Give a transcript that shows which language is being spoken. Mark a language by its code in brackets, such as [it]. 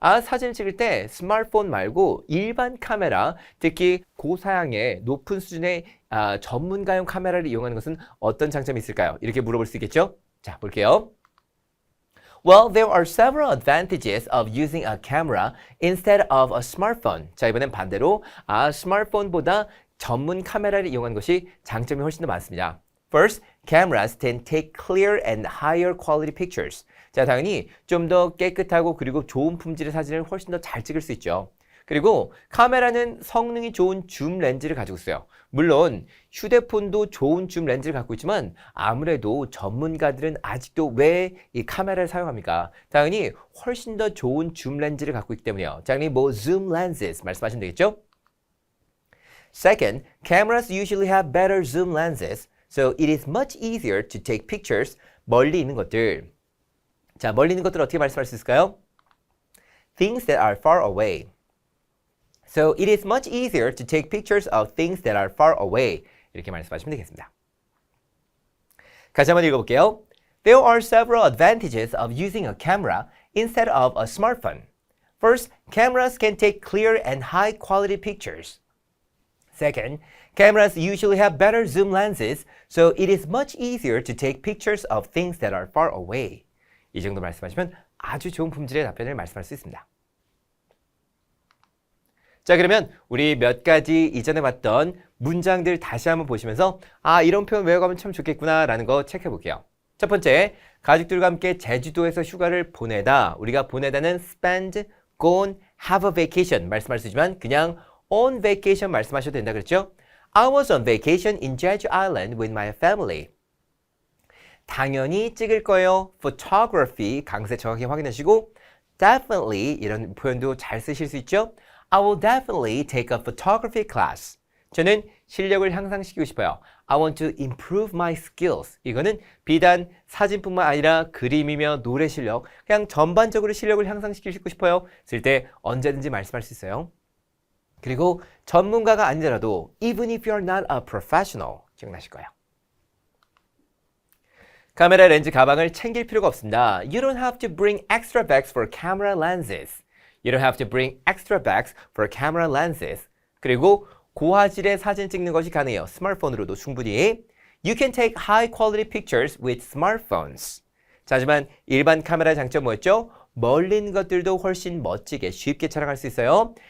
[ko] 사진을 찍을 때 스마트폰 말고 일반 카메라, 특히 고사양의 높은 수준의 전문가용 카메라를 이용하는 것은 어떤 장점이 있을까요? 이렇게 물어볼 수 있겠죠? 자, 볼게요. [en] Well, there are several advantages of using a camera instead of a smartphone. [ko] 자, 이번엔 반대로 스마트폰보다 전문 카메라를 이용하는 것이 장점이 훨씬 더 많습니다. [en] First, cameras can take clear and higher quality pictures. [ko] 자, 당연히 좀 더 깨끗하고 그리고 좋은 품질의 사진을 훨씬 더 잘 찍을 수 있죠. 그리고 카메라는 성능이 좋은 줌 렌즈를 가지고 있어요. 물론 휴대폰도 좋은 줌 렌즈를 갖고 있지만 아무래도 전문가들은 아직도 왜 이 카메라를 사용합니까? 당연히 훨씬 더 좋은 줌 렌즈를 갖고 있기 때문이에요. 당연히 뭐 [en] zoom lenses [ko] 말씀하시면 되겠죠? [en] Second, cameras usually have better zoom lenses, so it is much easier to take pictures. [ko] 멀리 있는 것들. 자, 멀리 있는 것들 어떻게 말씀할 수 있을까요? [en] Things that are far away. So it is much easier to take pictures of things that are far away. [ko] 이렇게 말씀하시면 되겠습니다. 같이 한번 읽어볼게요. [en] There are several advantages of using a camera instead of a smartphone. First, cameras can take clear and high quality pictures. Second, cameras usually have better zoom lenses, so it is much easier to take pictures of things that are far away. [ko] 이 정도 말씀하시면 아주 좋은 품질의 답변을 말씀할 수 있습니다. 자, 그러면 우리 몇 가지 이전에 봤던 문장들 다시 한번 보시면서 이런 표현 외워가면 참 좋겠구나 라는 거 체크해 볼게요. 첫 번째, 가족들과 함께 제주도에서 휴가를 보내다. 우리가 보내다는 [en] spend, gone, have a vacation [ko] 말씀할 수 있지만 그냥 [en] on vacation [ko] 말씀하셔도 된다 그랬죠? [en] I was on vacation in Jeju Island with my family. [ko] 당연히 찍을 거예요. photography 강세 정확히 확인하시고 definitely 이런 표현도 잘 쓰실 수 있죠? [en] I will definitely take a photography class. [ko] 저는 실력을 향상시키고 싶어요. [en] I want to improve my skills. [ko] 이거는 비단 사진뿐만 아니라 그림이며 노래 실력, 그냥 전반적으로 실력을 향상시키고 싶어요. 쓸 때 언제든지 말씀할 수 있어요. 그리고 전문가가 아니더라도 [en] even if you're not a professional [ko] 기억나실 거예요. 카메라 렌즈 가방을 챙길 필요가 없습니다. [en] You don't have to bring extra bags for camera lenses. You don't have to bring extra bags for camera lenses. [ko] 그리고 고화질의 사진 찍는 것이 가능해요. 스마트폰으로도 충분히. [en] You can take high quality pictures with smartphones. [ko] 자, 하지만 일반 카메라의 장점 뭐였죠? 멀리 있는 것들도 훨씬 멋지게 쉽게 촬영할 수 있어요.